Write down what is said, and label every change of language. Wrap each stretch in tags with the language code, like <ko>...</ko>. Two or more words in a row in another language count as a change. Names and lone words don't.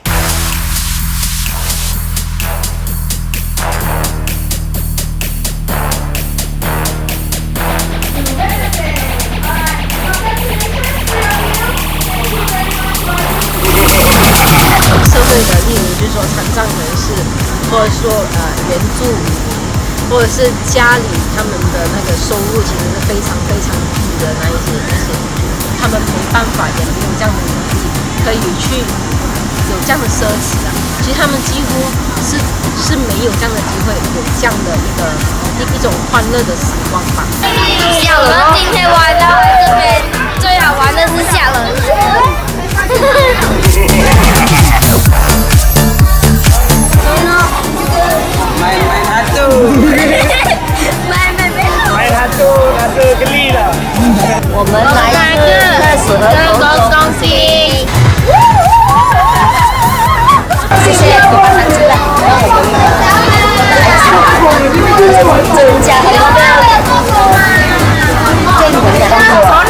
<zh>社會的，例如就是說殘障人士，或者說原住民。或者是家里他们的那个收入其实是非常非常低的那些，他们没办法也没有这样的能力，可以去有这样的奢侈啊。其实他们几乎是没有这样的机会，有这样的一种欢乐的时光吧。吓人！今天晚上来这边最好玩的是吓人。</zh> <ms>main hantu， main hantu geli lah。</ms> <zh>我们来自东西。谢谢给我们进来，让我们增加很多对你们的帮助。</zh>